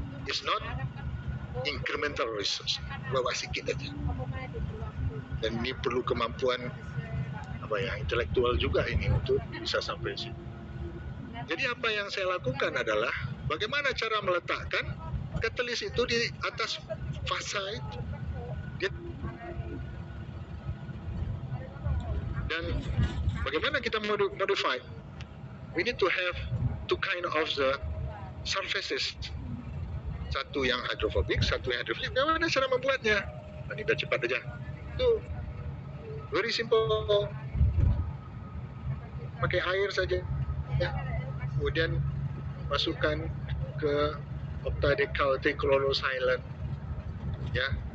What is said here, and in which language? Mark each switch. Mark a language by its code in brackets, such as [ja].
[en] It's not incremental research. [id] Bawa sikit aja. Dan ini perlu kemampuan intelektual juga ini untuk bisa sampai sini. Jadi apa yang saya lakukan adalah bagaimana cara meletakkan katalis itu di atas fasa itu. Dan bagaimana kita modify? [en] We need to have two kind of the surfaces. [id] Satu yang hydrophobic, satu yang hydrophilic. Bagaimana cara membuatnya? Ini biar cepat aja. Itu [en] very simple. [id] Pakai air saja. Ya. Kemudian masukkan ke octadecal trichlorosilane. Ya.